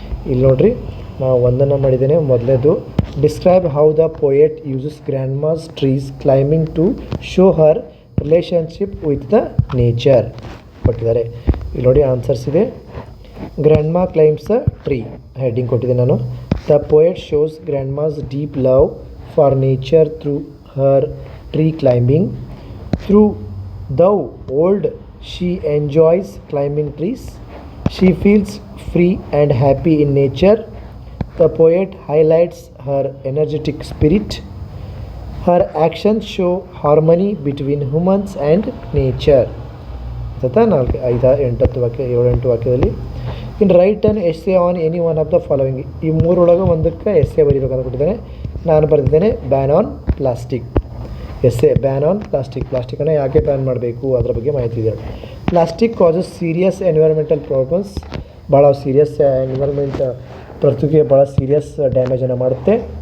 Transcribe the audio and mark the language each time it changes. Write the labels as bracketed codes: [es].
[kn] ಇಲ್ಲಿ ನೋಡ್ರಿ, ನಾವು ಒಂದನ್ನು ಮಾಡಿದ್ದೇನೆ. ಮೊದಲೇದು, [en] describe how the poet uses grandma's trees climbing to show her relationship with the nature [kn] ಕೊಟ್ಟಿದ್ದಾರೆ. ಇಲ್ಲಿ ನೋಡಿ ಆನ್ಸರ್ಸ್ ಇದೆ. [en] grandma climbs a tree, [kn] ಹೆಡ್ಡಿಂಗ್ ಕೊಟ್ಟಿದ್ದೆ ನಾನು. [en] The poet shows grandma's deep love for nature through her tree climbing. Through though old, she enjoys climbing trees. She feels free and happy in nature. The poet highlights her energetic spirit. Her actions show harmony between humans and nature. [kn] ತಥಾ 4 5 8 ವಾಕ್ಯ 7-8 ವಾಕ್ಯದಲ್ಲಿ. [en] In write an essay on any one of the following. [kn] ಈ 3 ಒಳಗೆ ಒಂದಕ್ಕೆ essay ಬರೀಬೇಕಂತ ಕೊಟ್ಟಿದ್ದಾನೆ. ನಾನು ಬರೆದಿದ್ದೇನೆ ban on plastic. Essay ban on ಪ್ಲಾಸ್ಟಿಕನ್ನು ಯಾಕೆ ಬ್ಯಾನ್ ಮಾಡಬೇಕು ಅದರ ಬಗ್ಗೆ ಮಾಹಿತಿ ಇದೆ. [en] Plastic causes serious environmental problems. [kn] ಭಾಳ ಸೀರಿಯಸ್ ಎನ್ವಿರಾನ್ಮೆಂಟ್, ಪ್ರಕೃತಿಗೆ ಭಾಳ ಸೀರಿಯಸ್ ಡ್ಯಾಮೇಜನ್ನು ಮಾಡುತ್ತೆ.